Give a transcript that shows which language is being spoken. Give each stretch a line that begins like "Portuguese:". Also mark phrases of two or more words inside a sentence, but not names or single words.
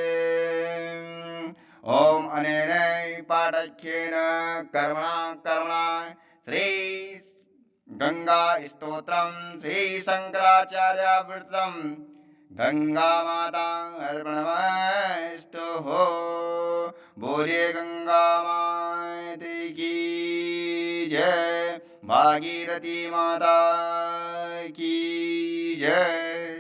Sanskrit: ओम अनेन पाठख्येन कर्मणा श्री गंगा स्तोत्रम श्री शंकराचार्यावृतम गंगा माता अर्पणमस्तु हो।
Hindi: बोले गंगा माता की जय, भागीरथी माता की जय।